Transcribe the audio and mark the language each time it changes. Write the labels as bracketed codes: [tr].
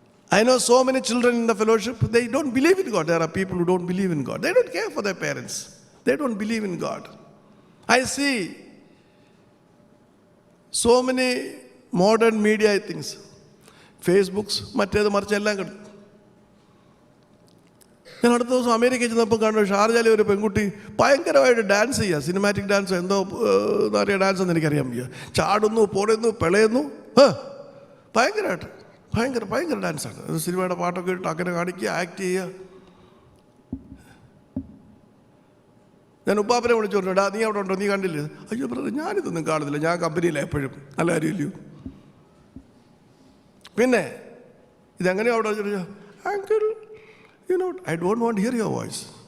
[en] I know so many children in the fellowship, they don't believe in God. There are people who don't believe in God. They don't care for their parents. They don't believe in God. I see so many modern media things. [ml] Facebooks, മറ്റേത് മറിച്ചെല്ലാം കിട്ടും. ഞാൻ അടുത്ത ദിവസം അമേരിക്കയിൽ ചെന്നപ്പോൾ കണ്ടു, ഷാർജയിലെ ഒരു പെൺകുട്ടി ഭയങ്കരമായിട്ട് ഡാൻസ് ചെയ്യുക. സിനിമാറ്റിക് ഡാൻസ്, എന്തോ എന്താ പറയുക, ഡാൻസ് എന്ന് എനിക്കറിയാൻ വയ്യ. ചാടുന്നു, പൊടുന്നു, പിളയുന്നു, ഭയങ്കരമായിട്ട് ഭയങ്കര ഡാൻസാണ്. സിനിമയുടെ പാട്ടൊക്കെ ഇട്ട് അങ്ങനെ കാണിക്കുക, ആക്ട് ചെയ്യുക. ഞാൻ ഉപ്പാപ്പനെ വിളിച്ചു പറഞ്ഞു, ഡാ നീ അവിടെ ഉണ്ടോ, നീ കണ്ടില്ലേ? അയ്യോ ബ്രദർ, ഞാനിതൊന്നും കാണുന്നില്ല, ഞാൻ കമ്പനിയില്ല എപ്പോഴും, നല്ല കാര്യമില്ലയോ. പിന്നെ ഇതെങ്ങനെയോ അവിടെ ചോദിച്ചു, uncle [en] I don't want to hear your voice.